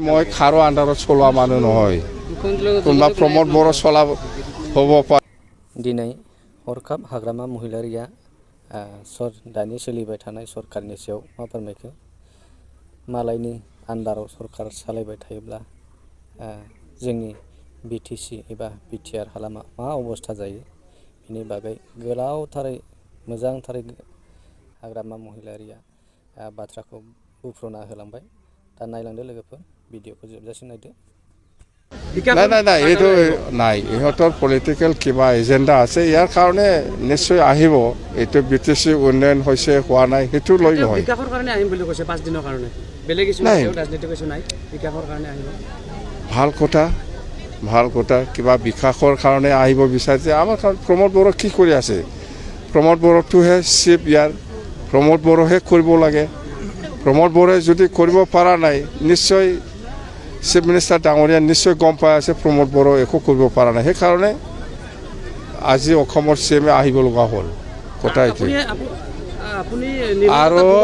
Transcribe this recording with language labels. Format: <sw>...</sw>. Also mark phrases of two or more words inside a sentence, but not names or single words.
<as>মই খাৰো আণ্ডাৰত চলোৱা মানুহ নহয় কোনোবা প্ৰমোদ বড়ো চলা হ'ব পাৰে</as> <brx>दिनै हरखाब हाग्रामा महिलारिया दानि सोलिबाय थानाय सरकारनि सायाव मा फोरमायखो मालायनि आन्दाराव सरकार सालायबाय थायोब्ला जोंनि बिटिसि एबा बिटिआर हालामा मा अबस्था जायो बेनि बागै गोलावथारै मोजांथारै हाग्रामा महिलारिया बाथ्राखौ बुफ्रुना होलांबाय दा नायलांदो लोगोफोर भिडिअखौ जोबजासिम नायदो</brx> <as>নাই এইটো নাই ইহঁতৰ পলিটিকেল কিবা এজেণ্ডা আছে ইয়াৰ কাৰণে নিশ্চয় আহিব এইটো বিটিচি উন্নয়ন হৈছে হোৱা নাই সেইটো লৈ নহয় বিকাশৰ কাৰণে আহিম বুলি কৈছে 5 দিনৰ কাৰণে বেলেগ কিছু নাই ৰাজনীতি কিছু নাই বিকাশৰ কাৰণে আহিব ভাল কথা কিবা বিকাশৰ কাৰণে আহিব বিচাৰিছে আমাৰ প্ৰমোদ বড়ো কি কৰি আছে প্ৰমোদ বড়োটোহে চিফ ইয়াৰ প্ৰমোদ বড়োহে কৰিব লাগে প্ৰমোদ বড়োৱে যদি কৰিব পৰা নাই নিশ্চয়</as> <en>chief minister</en> <as>ডাঙৰীয়া নিশ্চয় গম পাই আছে প্ৰমোদ বড়ো একো কৰিব পৰা নাই সেইকাৰণে আজি অসমৰ চিএমে আহিব লগা হ'ল কথা এইটো আৰু</as>